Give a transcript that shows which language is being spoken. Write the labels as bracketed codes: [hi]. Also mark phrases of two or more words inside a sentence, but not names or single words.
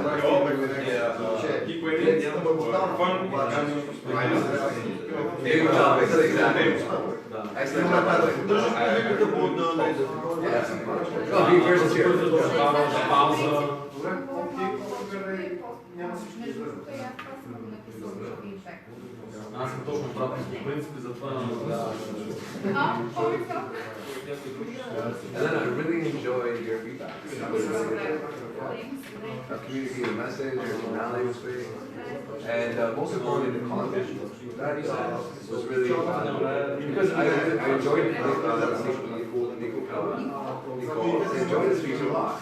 [en] keep waiting for fun. Good job, exactly. Excellent. Oh, be versus here. [bg] Аз съм точно обратно по принцип и затова [en] And then I really enjoyed your feedback. Communicating a message, your tonality was great. And most importantly, the content that you said was really fun. Because I enjoyed I enjoyed the speech a lot.